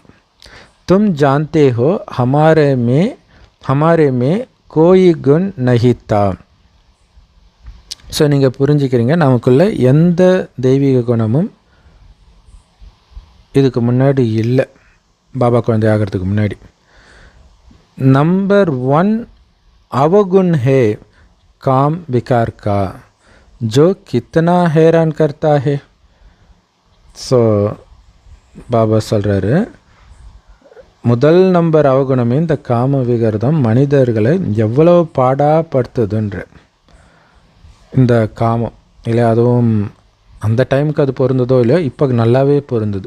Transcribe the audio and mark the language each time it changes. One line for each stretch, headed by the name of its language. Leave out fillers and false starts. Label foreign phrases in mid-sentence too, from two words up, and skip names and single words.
Hindi: तुम जानते हो हमारे में कोई गुण नहीं था.
Tamil: ஸோ நீங்கள் புரிஞ்சுக்கிறீங்க, நமக்குள்ளே எந்த தெய்வீக குணமும் இதுக்கு முன்னாடி இல்லை, பாபா குழந்தை ஆகிறதுக்கு முன்னாடி.
Hindi: नंबर 1 अवगुण है काम विकार का, जो कितना हैरान करता है.
Tamil: ஸோ பாபா சொல்கிறாரு, முதல் நம்பர் அவகுணமே இந்த காம விகர்தம் மனிதர்களை எவ்வளோ பாடாப்படுத்துதுன்ற இந்த காமம் இல்லையா. அதுவும் அந்த டைமுக்கு அது பொருந்ததோ இல்லையோ, இப்போ நல்லாவே பொருந்தது.